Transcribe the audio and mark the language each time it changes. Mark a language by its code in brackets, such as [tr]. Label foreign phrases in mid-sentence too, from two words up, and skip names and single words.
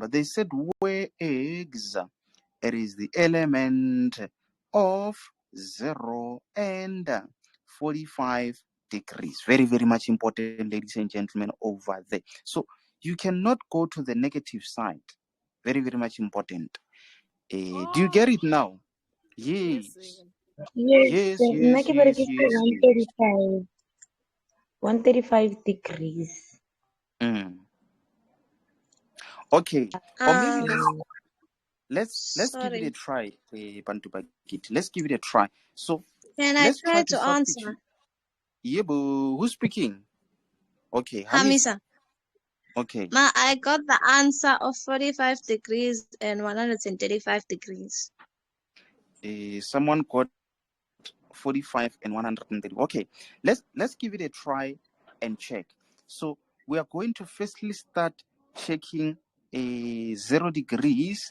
[en] They said where x it is the element of 0 and 45 degrees. Very, very much important, ladies and gentlemen, over there. So you cannot go to the negative side. Very, very much important. Do you get it now? Yes. Yes. Yes, Yes, [tn] nna [en] yes, [tn] ke [en] yes, [tn] berekisa [en] yes, yes. 135 degrees. Okay. Or maybe Um, let's give it a sorry. try, Bantu Bagit. Let's give it a try. So Can I let's try try to to substitute. answer? Yeah, but who's speaking? Okay, Hamisa. Hamisa. Okay. Ma, I got the answer of 45 degrees and 135 degrees. Someone got 45 and 130. Okay, let's give it a try and check. So we are going to firstly start checking 0 degrees.